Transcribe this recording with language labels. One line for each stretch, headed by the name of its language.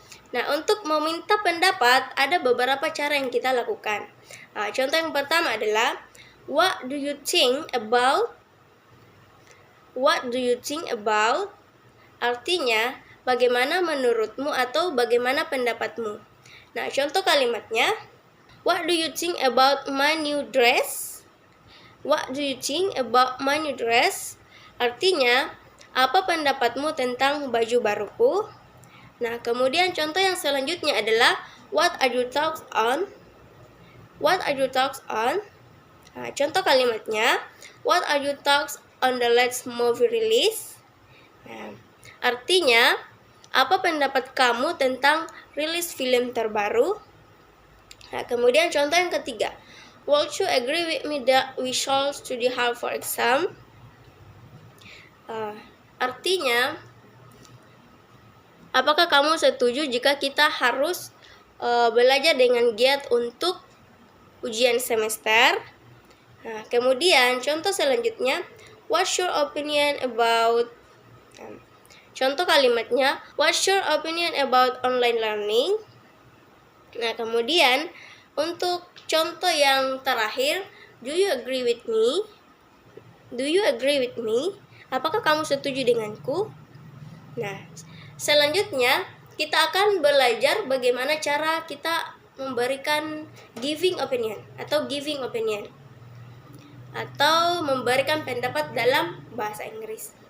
Indonesian: Nah, untuk meminta pendapat ada beberapa cara yang kita lakukan. Contoh yang pertama adalah
English: what do you think about? What do you think about?
Indonesian: Artinya, bagaimana menurutmu atau bagaimana pendapatmu. Nah, contoh kalimatnya,
English: what do you think about my new dress? What do you think about my new dress?
Indonesian: Artinya, apa pendapatmu tentang baju baruku? Nah, kemudian contoh yang selanjutnya adalah
English: what are your thoughts on? What are your thoughts on?
Indonesian: Nah, contoh kalimatnya,
English: what are your thoughts on the latest movie release?
Indonesian: Nah, artinya, apa pendapat kamu tentang rilis film terbaru? Nah, kemudian contoh yang ketiga,
English: would you agree with me that we should study hard for exam?
Indonesian: Artinya, apakah kamu setuju jika kita harus belajar dengan giat untuk ujian semester? Nah, kemudian contoh selanjutnya,
English: what's your opinion about?
Indonesian: Contoh kalimatnya,
English: what's your opinion about online learning?
Indonesian: Nah, kemudian untuk contoh yang terakhir,
English: do you agree with me? Do you agree with me?
Indonesian: Apakah kamu setuju denganku? Nah, selanjutnya kita akan belajar bagaimana cara kita memberikan giving opinion atau giving opinion atau memberikan pendapat dalam bahasa Inggris.